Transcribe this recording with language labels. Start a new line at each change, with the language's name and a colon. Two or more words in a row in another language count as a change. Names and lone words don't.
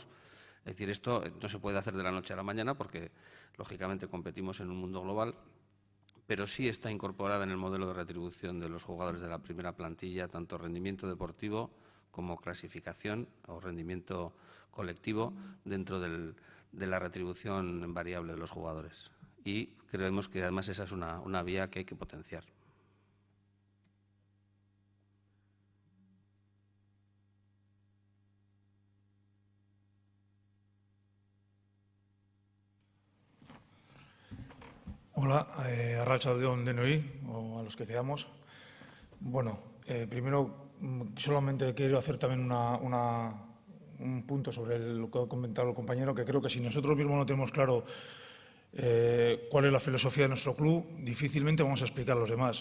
Spanish: Es decir, esto no se puede hacer de la noche a la mañana porque, lógicamente, competimos en un mundo global, pero sí está incorporada en el modelo de retribución de los jugadores de la primera plantilla, tanto rendimiento deportivo como clasificación o rendimiento colectivo dentro de la retribución variable de los jugadores. Y creemos que además esa es una vía que hay que potenciar.
Basque: Hola, arratsaldeon denoi,
Spanish: o a los que quedamos. Bueno, primero solamente quiero hacer también un punto sobre lo que ha comentado el compañero, que creo que si nosotros mismos no tenemos claro cuál es la filosofía de nuestro club, difícilmente vamos a explicar a los demás.